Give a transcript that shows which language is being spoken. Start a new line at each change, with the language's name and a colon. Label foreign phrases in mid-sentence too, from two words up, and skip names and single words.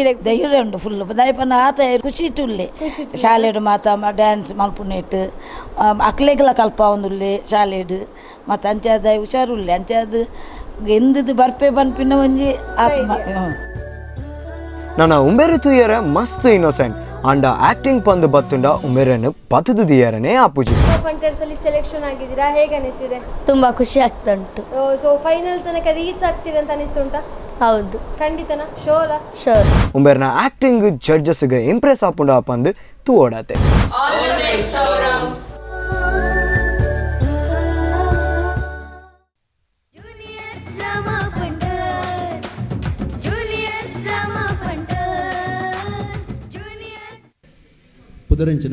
Tulu: ಧೈರ್ಯ ಉಂಡು ಫುಲ್ ದಯಪನ ಆತ ಖುಷಿ ಇಟ್ಟುಲ್ಲೆ ಶಾಲೆಡು ಮಾತ ಡ್ಯಾನ್ಸ್ ಮಲ್ಪುನೇಟ್ ಅಕ್ಲೆಗ್ಲ ಕಲ್ಪ ಒಂದುಲ್ಲೆ ಶಾಲೆಡು ಮತ್ತು ಅಂಚಾದ ಹುಷಾರುಲ್ಲೆ ಅಂಚಾದ ಎಂದದು ಬರ್ಪೆ ಬನ್ಪಿನ ಒಂಜಿ ಆತ್ಮ. ನನ್ನ ಉಂಬೇರು ತುಯ್ಯರ ಮಸ್ತ್ ಇನ್ನೋಸೆಂಟ್ ಅಂಡ ಆಕ್ಟಿಂಗ್ ಪಂದು ಬತ್ತುಂಡ ಉಂಬೇರನ್ನು ಪತದು ದಿಯರನೇ ಆಪುಜಿ.
Kannada: ಫಂಟರ್ಸ್ ಅಲ್ಲಿ ಸೆಲೆಕ್ಷನ್ ಆಗಿದ್ದೀರಾ, ಹೇಗೆ ಅನಿಸಿದೆ? ತುಂಬಾ ಖುಷಿ ಆಗ್ತಾ ಉಂಟು. ಸೊ ಫೈನಲ್ ತನಕ ರೀಚ್ ಆಗ್ತೀರಾ ಅಂತ ಅನಿಸ್ತುಂಟಾ? ಹೌದು, ಖಂಡಿತನಾ? ಶೋರ ಶೋರ್.
Tulu: ಉಂಬೇರ್ನ ಆಕ್ಟಿಂಗ್ ಜಡ್ಜಸ್ಗೆ ಇಂಪ್ರೆಸ್ ಆಪುಂಡ ಪಂದು ತೂ ಓಡಾತೆ. ಪುದರಂಚಿನ